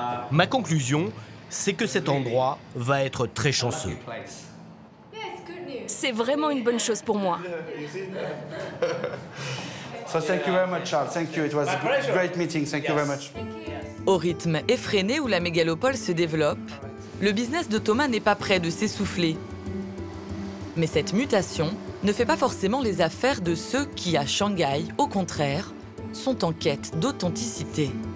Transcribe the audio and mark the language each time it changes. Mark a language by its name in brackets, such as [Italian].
[French] Ma conclusion, c'est que cet endroit va être très chanceux. C'est vraiment une bonne chose pour moi. [English] So thank you very much, Charles. Thank you. It was a great meeting. Thank you very much. [French] Au rythme effréné où la mégalopole se développe, le business de Thomas n'est pas près de s'essouffler. Mais cette mutation ne fait pas forcément les affaires de ceux qui, à Shanghai, au contraire, sont en quête d'authenticité.